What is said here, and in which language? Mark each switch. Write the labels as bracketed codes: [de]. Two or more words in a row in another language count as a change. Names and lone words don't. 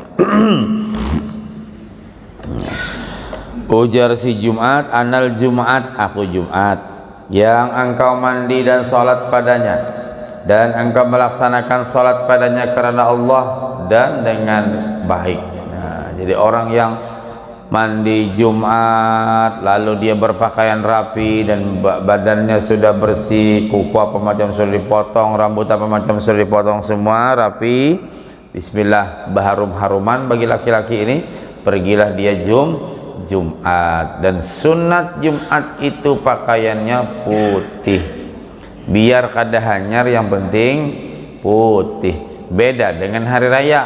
[id] Ujar si Jumat, [ar] أنا الجمعة, [id] aku Jumat, yang engkau mandi dan sholat padanya, dan engkau melaksanakan sholat padanya karena Allah dan dengan baik. Nah, jadi orang yang mandi Jumat lalu dia berpakaian rapi dan badannya sudah bersih, kuku apa macam sudah dipotong, rambut apa macam sudah dipotong, semua rapi, bismillah, berharum-haruman bagi laki-laki ini, pergilah dia Jumat. [bjn] Dan sunat Jumat itu pakaiannya putih, biar kada hanyar, yang penting putih. [id] Beda dengan hari raya.